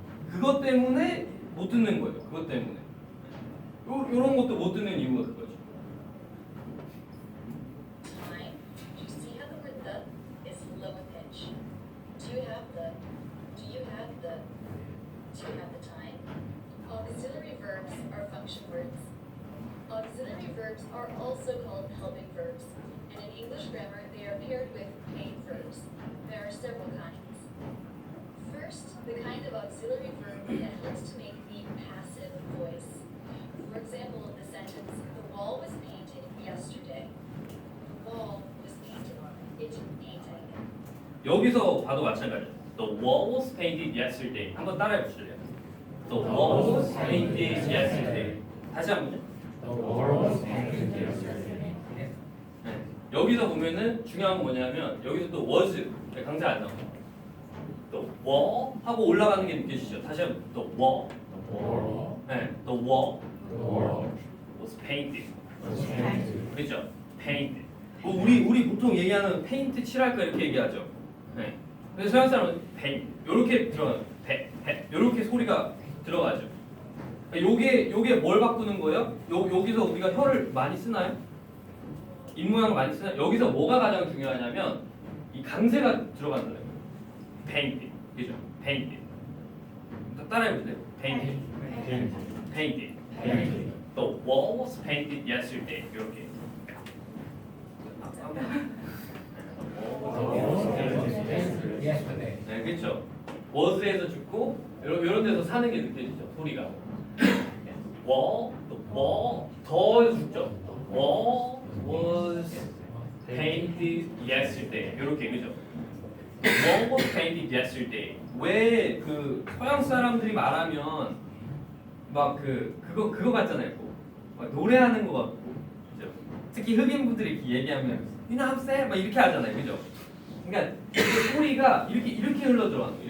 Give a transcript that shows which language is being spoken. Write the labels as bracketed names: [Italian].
[Korean] 그것 때문에 못 듣는 거예요. 그것 때문에. 요런 것도 못 듣는 이유가 그거죠. [English] Time. Do you see how the word the is low in pitch? Do you have the? Do you have the? Do you have the time? Auxiliary verbs are function words. Auxiliary verbs are also called helping verbs, and in English grammar they are paired with main verbs. There are several kinds. First, the kind of auxiliary verb that helps to make the passive voice. For example, the sentence, the wall was painted yesterday. The wall was painted. It painted. [Korean] 여기서 봐도 마찬가지예요. [English] The wall was painted yesterday. [Korean] 한번 따라해 보실래요? [English] The wall was painted yesterday. [Korean] 다시 한번요. [English] The world was painted yesterday. [Korean] 네. 여기서 보면은 중요한 건 뭐냐면 여기서 또 was 강세 안 나와요. [English] The wall [Korean] 하고 올라가는 게 느껴지죠. 다시 한번 the wall. [English] The world 네. The wall was painted. painted. [Korean] 그렇죠? painted. 우리 보통 얘기하는 페인트 칠할까 이렇게 얘기하죠. 네. 근데 서양 사람은 paint 이렇게 들어가요. 이렇게 소리가 들어가죠. 요게 뭘 바꾸는 거예요? 여기서 우리가 혀를 많이 쓰나요? 입 모양을 많이 쓰나요? 여기서 뭐가 가장 중요하냐면 이 강세가 들어가는 거예요. [English] painted. [Korean] 그죠? [English] painted. [Korean] 따라해 보세요. [English] painted. painted. Painted. The wall was painted yesterday. [Korean] 이렇게. [English] The world was painted yesterday. [Korean] 네, 그렇죠. was에서 죽고 이런 데서 사는 게 느껴지죠. 소리가. [English] wall, the wall [Korean] 더에서 죽죠. [English] wall was painted yesterday. [Korean] 이렇게 그죠. [English] wall was painted yesterday. [Korean] 왜 그 서양 사람들이 말하면 막 그거 같잖아요. 막 노래하는 거 같고, 그죠. 특히 흑인 분들이 이렇게 얘기하면 [English] You know what I'm saying? [Korean] 막 이렇게 하잖아요, 그죠. 그러니까 그 소리가 이렇게 흘러 들어가는 거예요.